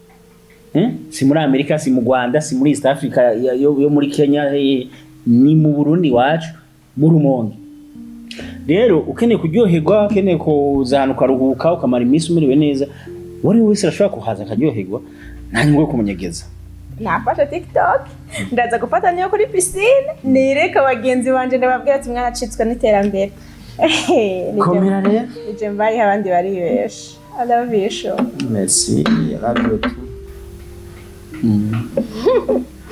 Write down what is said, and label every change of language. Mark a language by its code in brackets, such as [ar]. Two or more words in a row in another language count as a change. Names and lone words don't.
[rn] si muri Amerika si mu Rwanda si muri East Africa yo muri Kenya ni mu Burundi wacu mu Rumonge rero ukeneye kuryoherwa ukeneye kuzahanuka ruhuka ukamara iminsi umiriwe neza wari wese arashobora kuhaza akaryoherwa nanywe kumunyegeza nafashe TikTok ndaza gufata niyo kuri piscine nireka bagenzi banje ndababwira ati mwaracitswe n'iterambere komera rero nije mbaye abandi bari besha [en] I love you show merci I love you too